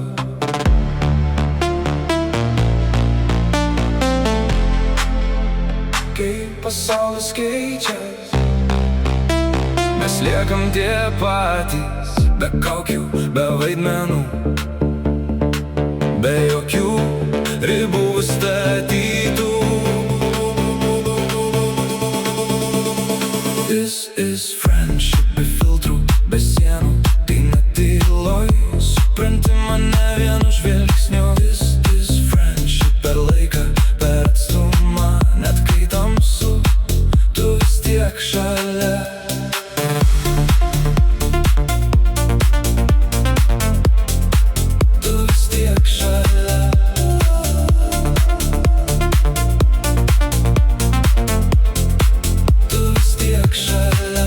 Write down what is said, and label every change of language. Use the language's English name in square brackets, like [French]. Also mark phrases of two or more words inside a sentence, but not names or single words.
[Lithuanian] Kai pasaulis keičias, mes liekam tie patys, be kaukių, be vaidmenų, be jokių ribų statytų. [English] This is friendship [Lithuanian] be filtrų, be sienų, tai netyloj supranti mane vienu žvilgsniu. [English] This is friendship [Lithuanian] per laiką, per atstumą, net kai tamsu, tu vis tiek šalia. Tu vis tiek šalia. Tu vis tiek šalia.